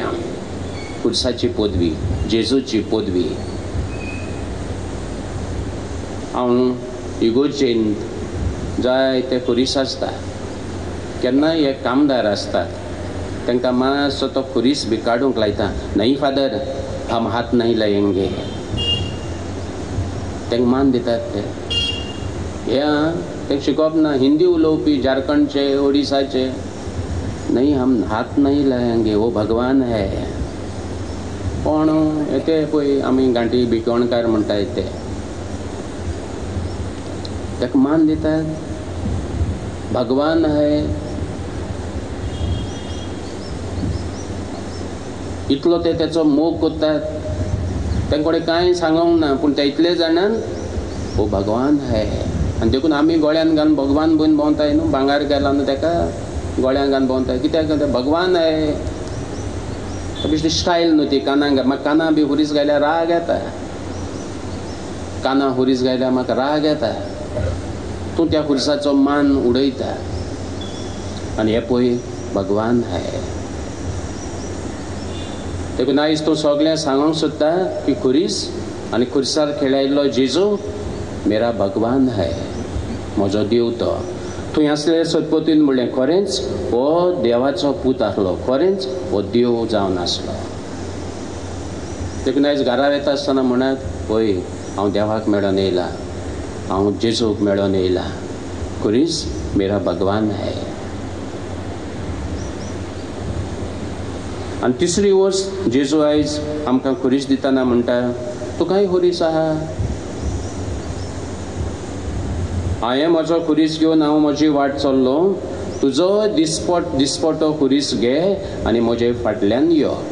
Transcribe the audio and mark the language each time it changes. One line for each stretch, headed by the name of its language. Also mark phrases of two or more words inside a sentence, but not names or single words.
Konkani: खुर्साची पदवी, जेजूची पदवी. हांव इगोर्जेंत जायते खुरीस आसता. केन्नाय हे कामदार असतात तांकां मातसो तो खुरीस बी काडूंक लायता.
Hindi: नहीं फादर, हम हात नहीं लायेंगे.
Konkani: तांकां मान दितात ते. हे शिकोवप ना. हिंदी उलोवपी झारखंडचे, ओडिसाचे,
Hindi: नहीं हम हात नहीं लायेंगे, वो भगवान है.
Konkani: पण येते पळय आमी गांठी भिकोणकार म्हणटात ते, ताका मान दितात.
Hindi: भगवान है
Konkani: इतलो ते त्याचो मोग करतात. तांकां कोणें कांय सांगूंक ना, पूण ते इतले जाणान
Hindi: वो भगवान है.
Konkani: आनी देखून आमी गोळ्यान घालून भगवान बीन भोंवताय न्हू. भांगार गेला न्हू ताका गोळ्यान घालून भोंवताय. कित्याक
Hindi: भगवान है
Konkani: बेश्टी स्टायल न्हू ती. कानाक म्हाका काना बी हुरीस घायल्यार राग येता. काना हुरीस घायल्यार म्हाका राग येता. तूं त्या खुर्साचो मान उडयता. आनी हे पळय
Hindi: भगवान है.
Konkani: देखून आयज तूं सगळ्यांक सांगूंक सोदता की खुरीस आनी खुर्सार खेळायल्लो जेजू
Hindi: मेरा भगवान है,
Konkani: म्हजो देव तो. थंय आसले सतपतीन म्हणलें खरेंच हो देवाचो पूत आसलो, खरेंच हो देव जावन आसलो. देखून आयज घरा येता आसतना म्हणत पळय हांव देवाक मेळोन येयला, हांव जेजूक मेळोन येयला.
Hindi: खुरीस मेरा भगवान है.
Konkani: आनी तिसरी वस्त जेजू आयज आमकां खुरीस दितना म्हणटा तुकाय खुरीस आहा. हांवें म्हजो खुरीस घेवन हांव म्हजी वाट चल्लो. तुजो दिसपटो खुरीस घे आनी म्हजे फाटल्यान यो.